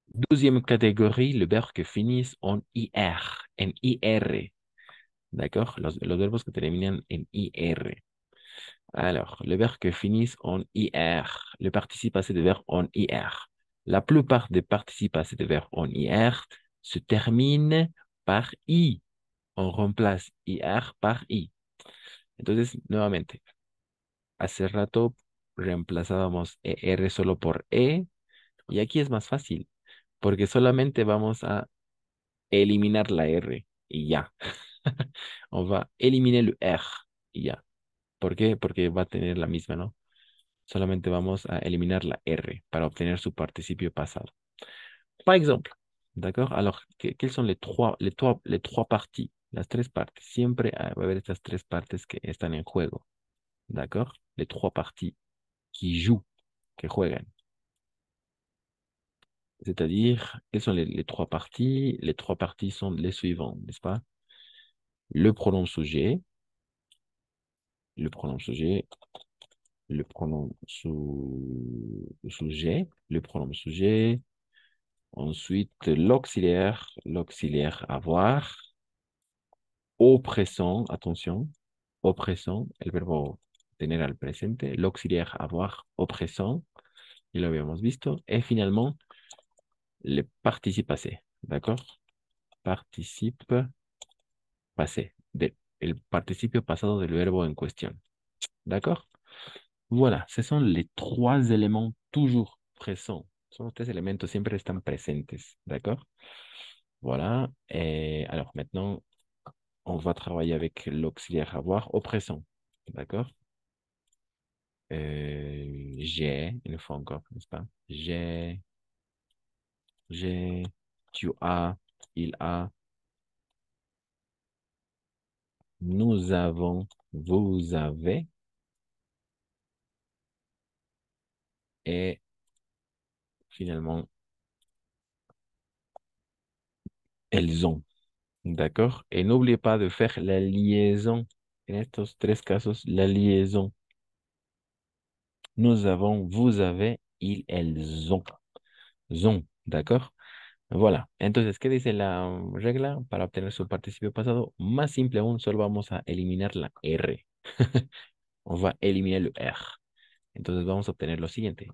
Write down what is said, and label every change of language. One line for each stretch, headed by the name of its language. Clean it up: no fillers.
French: Deuxième catégorie, le verbe que finissent en IR, en IR. D'accord?
Spanish: Los verbos que terminan en IR.
French: Alors, le verbe que finissent en IR, le participe passé de verbe en IR. La plupart des participes passés de verbe en IR se terminent par I. On remplace IR par I.
Spanish: Entonces, nuevamente, hace rato reemplazábamos ER solo por E y aquí es más fácil porque solamente vamos a eliminar la R y ya.
French: On va éliminer le R
Spanish: y ya. ¿Por qué? Porque va a tener la misma, ¿no? Solamente vamos a eliminar la R para obtener su participio pasado.
French: Par exemple, d'accord? Alors, quelles sont les trois parties?
Spanish: Las tres partes. Siempre va a haber estas tres partes que están en juego.
French: D'accord? Les trois parties qui jouent,
Spanish: que juegan.
French: C'est-à-dire, quelles sont les trois parties? Les trois parties sont les suivantes, n'est-ce pas? Le pronom sujet, le pronom sujet, le pronom sujet, le pronom sujet. Ensuite, l'auxiliaire avoir. Opressant, attention, opressant,
Spanish: el verbo tener al presente,
French: l'auxiliaire avoir, opressant,
Spanish: ya lo habíamos visto.
French: Et finalement, le participe passé, d'accord?
Spanish: Participe passé, el participio pasado del verbo en cuestión, d'accord?
French: Voilà, ce sont les trois éléments toujours présents.
Spanish: Son los tres elementos, siempre están presentes, d'accord?
French: Voilà, et alors maintenant, on va travailler avec l'auxiliaire avoir oppressant. D'accord? J'ai, une fois encore, n'est-ce pas? J'ai, tu as, il a, nous avons, vous avez, et finalement, elles ont. D'accord? Et n'oubliez pas de faire la liaison.
Spanish: En estos tres casos, la liaison.
French: Nous avons, vous avez, ils, elles ont. Zon, ¿d'accord? Voilà.
Spanish: Entonces, ¿qué dice la regla para obtener su participio pasado? Más simple aún, solo vamos a eliminar la R.
French: On va éliminer le R.
Spanish: Entonces vamos a obtener lo siguiente.